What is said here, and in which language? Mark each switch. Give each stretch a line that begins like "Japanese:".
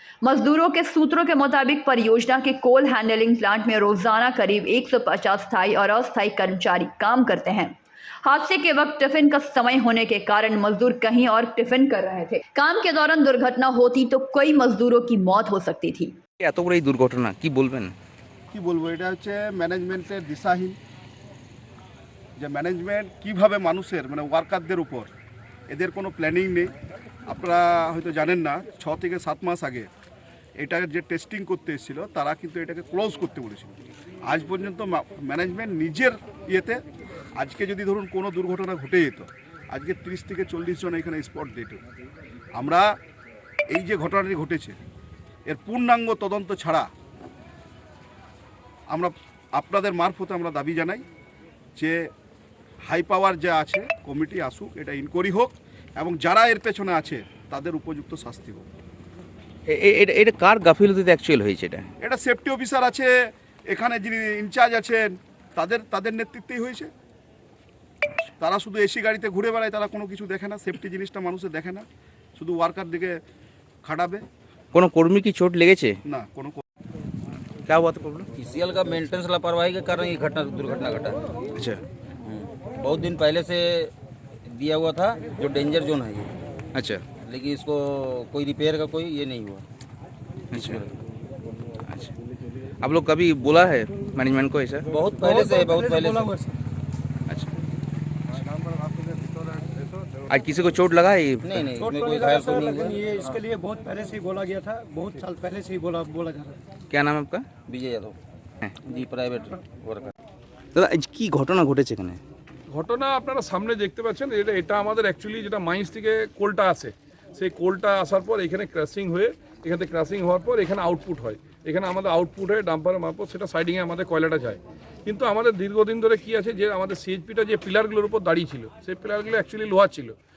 Hindi: मजदूरों के सूत्रों के मुताबिक परियोजना के कोल हैंडलिंग प्लांट में रोजाना करीब 150 स्थायी और अस्थायी कर्मचारी काम करते हैं। हादसे के वक्त टिफिन का समय होने के कारण मजदूर कहीं और टिफिन कर रहे थे। काम के दौरान दुर्घटना होती तो कई मजदूरों की मौत हो सकती थी।
Bangla: এত বড় এই দুর্ঘটনা কি বলবেন? কি বলবো, এটা হচ্ছে ম্যানেজমেন্টের দিশাহীন, যে ম্যানেজমেন্ট কিভাবে মানুষের মানে ওয়ার্কারদের উপর এদের কোনো প্ল্যানিং নেই। আপনারা হয়তো জানেন না, 6 থেকে 7 মাস আগে এটা যে টেস্টিং করতে এসেছিল তারা কিন্তু এটাকে ক্লোজ করতে বলেছিল। আজ পর্যন্ত ম্যানেজমেন্ট নিজের ইয়েতে আজকে যদি ধরুন কোনো দুর্ঘটনা ঘটে যেত, আজকে 30 থেকে 40 জন এখানে স্পট ডেট। আমরা এই যে ঘটনাটি ঘটেছে এর পূর্ণাঙ্গ তদন্ত ছাড়া আমরা আপনাদের মারফতে আমরা দাবি জানাই যে হাই পাওয়ার যা আছে কমিটি আসুক, এটা ইনকোয়ারি হোক এবং যারা এর পেছনে আছে তাদের উপযুক্ত শাস্তি হোক। এটা কার গাফিলতিতে অ্যাকচুয়াল হয়েছে? এটা সেফটি অফিসার আছে, এখানে যিনি ইনচার্জ আছেন তাদের নেতৃত্বেই হয়েছে। তারা শুধু এসি গাড়িতে ঘুরে বেড়ায়, তারা কোনো কিছু দেখে না, সেফটি জিনিসটা মানুষের দেখে না, শুধু ওয়ার্কার দিকে খাটাবে। কোনো কর্মী কি চোট লেগেছে? না, কোনো
Hindi: क्या हुआ था प्रॉब्लम? ईसीएल का मेंटेनेंस लापरवाही के कारण ये दुर्घटना घटा। अच्छा, बहुत दिन पहले से दिया हुआ था जो डेंजर जोन है ये। अच्छा लेकिन इसको कोई रिपेयर का कोई ये नहीं हुआ। अच्छा अच्छा, आप लोग कभी बोला है मैनेजमेंट को ऐसा? बहुत पहले से अच्छा, आज किसी को चोट लगा है? नहीं इसमें कोई घायल तो नहीं हुआ। ये इसके लिए बहुत पहले से ही बोला गया था, बहुत साल पहले से ही बोला जा रहा है। क्या नाम है आपका? Vijay Yadav ji, private worker.
Bangla: দাদা কি ঘটনা ঘটেছে এখানে? ঘটনা আপনারা সামনে দেখতে পাচ্ছেন। এটা আমাদের অ্যাকচুয়ালি যেটা মাইন্স থেকে কোলটা আসে, সেই কোলটা আসার পর এখানে ক্রাশিং হয়ে, এখান থেকে ক্রাশিং হওয়ার পর এখানে আউটপুট হয়। এখানে আমাদের আউটপুট হয়ে ডাম্পারের মারফত সেটা সাইডিংয়ে আমাদের কয়লাটা যায়। কিন্তু আমাদের দীর্ঘদিন ধরে কি আছে যে আমাদের সিএইচপিটা যে পিলারগুলোর উপর দাঁড়িয়ে ছিল, সেই পিলারগুলো অ্যাকচুয়ালি লোহা ছিল।